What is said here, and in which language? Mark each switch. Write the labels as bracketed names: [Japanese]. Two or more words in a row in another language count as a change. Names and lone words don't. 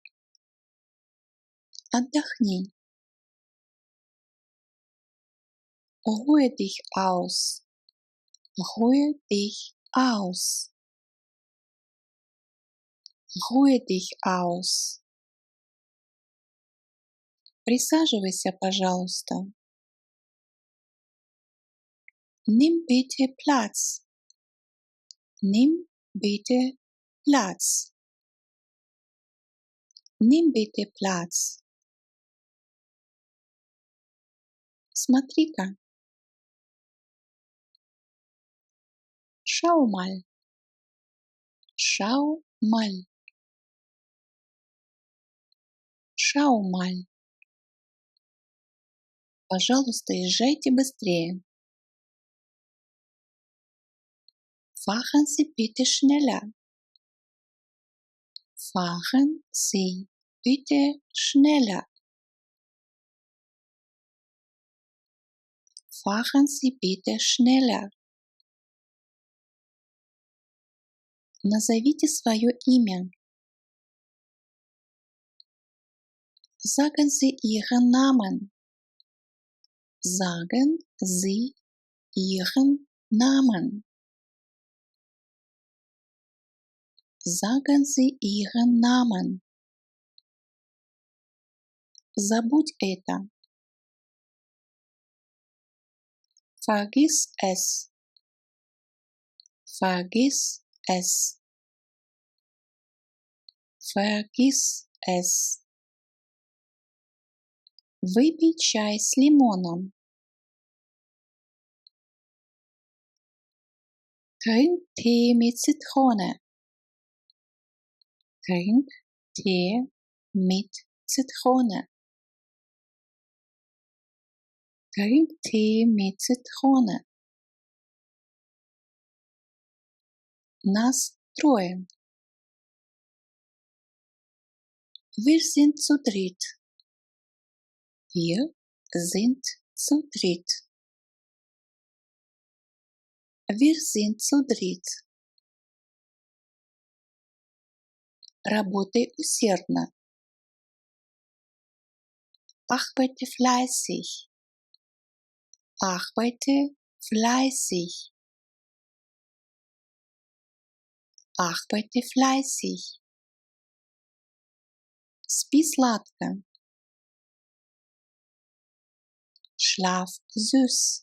[German] Отдохни. Ruhe dich aus. Ruhe dich aus. Ruhe dich aus. [Russian] Присаживайся, пожалуйста. [German] Nimm bitte Platz. Nimm bitte Platz. Nimm bitte Platz. [Russian] Смотри-ка. [German] Schau mal. Schau mal. Schau mal. [Russian] Пожалуйста, езжайте быстрее. [German] Fahren Sie bitte schneller. Fahren Sie bitte schneller. Fahren Sie bitte schneller. [Russian] Назовите свое имя. [German] Sagen Sie Ihren Namen. Sagen Sie Ihren Namen. Sagen Sie Ihren Namen. [Russian] Забудь это. [German] Vergiss es. Vergiss es. Vergiss es. [Russian] Выпей чай с лимоном. [German] Trink Tee mit Zitrone. Trink Tee mit Zitrone. Trink Tee mit Zitrone. [Russian] Нас трое. [German] Wir sind zu dritt. Wir sind zu dritt. Wir sind zu dritt. [Russian] Работай усердно. [German] Arbeite fleißig. Arbeite fleißig. Arbeite fleißig. [Russian] Спи сладко. [German] Schlaf süß.